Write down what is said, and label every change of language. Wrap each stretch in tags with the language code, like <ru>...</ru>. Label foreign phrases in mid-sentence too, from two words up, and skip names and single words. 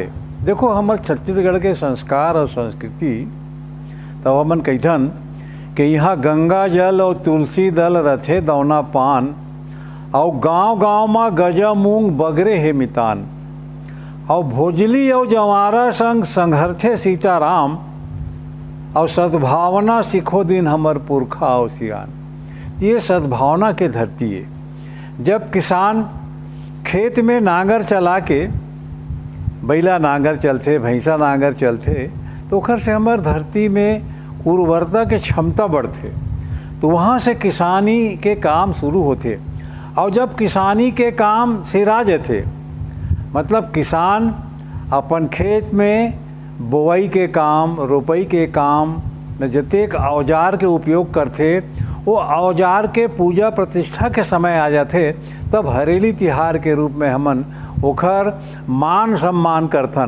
<hne>देखो हमार छत्तीसगढ़ के संस्कार और संस्कृति तो हमन कहथन कि यहाँ गंगा जल और तुलसी दल रथे दौना पान, और गांव गांव में गजा मूंग बगरे हे मितान, और भोजली और जवारा संग संघरथे सीताराम, और सद्भावना सिखो दिन हमर पुरखा और सियान। ये सद्भावना के धरती है। जब किसान खेत में नांगर चला के, बैला नांगर चलते भैंसा नांगर चलते तो ओखर से हमार धरती में उर्वरता के क्षमता बढ़ते। तो वहाँ से किसानी के काम शुरू होते। और जब किसानी के काम सिरा जाते, मतलब किसान अपन खेत में बोआई के काम, रोपाई के काम में जतेक औजार के उपयोग करते, वो औजार के पूजा प्रतिष्ठा के समय आ जाते, तब हरेली तिहार के रूप में हमन ओखर मान सम्मान करथन।</hne>